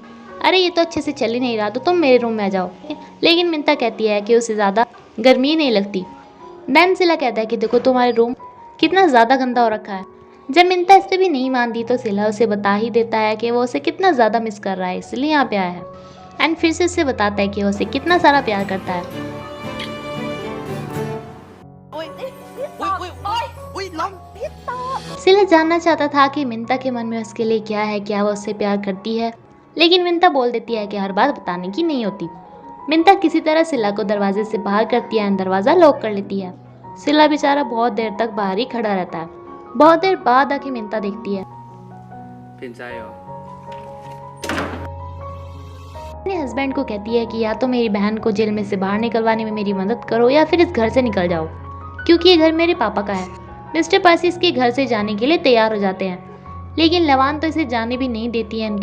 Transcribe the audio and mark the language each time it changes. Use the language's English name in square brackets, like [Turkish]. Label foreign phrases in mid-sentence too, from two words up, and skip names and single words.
[Hindi] अरे ये तो अच्छे से चल ही नहीं रहा, तो तुम मेरे रूम में आ जाओ। लेकिन मिंता कहती है कि उसे ज़्यादा गर्मी नहीं लगती। देन सिला कहता है कि देखो तुम्हारे रूम कितना ज़्यादा गंदा हो रखा है। जब मिंता इस पे भी नहीं मानती तो सिला उसे बता ही देता है कि वो उसे कितना ज़्यादा मिस कर रहा है, इसलिए यहाँ पे आया है। एंड फिर से उसे बताता है कि वो उसे कितना सारा प्यार करता है। [Thai] อุ้ยอุ้ยล้มพี่ตอบ [Hindi] सिला जानना चाहता था कि मिंता के मन में उसके लिए क्या है, क्या वो उससे प्यार करती है, लेकिन मिंता बोल देती है कि हर बात बताने की नहीं होती। मिंता किसी तरह सिला को दरवाजे से बाहर करती है, दरवाज़ा लॉक कर लेती है। सिला बेचारा बहुत देर तक बाहर ही खड़ा रहता है। बहुत देर बाद आके मिंता देखती है, [Thai] เปลี่ยนใจเหรอ [Hindi] अपने हस्बैंड को कहती है कि या तो मेरी बहन को जेल में से बाहर निकलवाने में मेरी मदद करो या फिर इस घर से निकल जाओ, क्योंकि ये घर मेरे पापा का है। मिस्टर पर्सी इसके घर से जाने के लिए तैयार हो जाते हैं, लेकिन लवान तो इसे जाने भी नहीं देती है।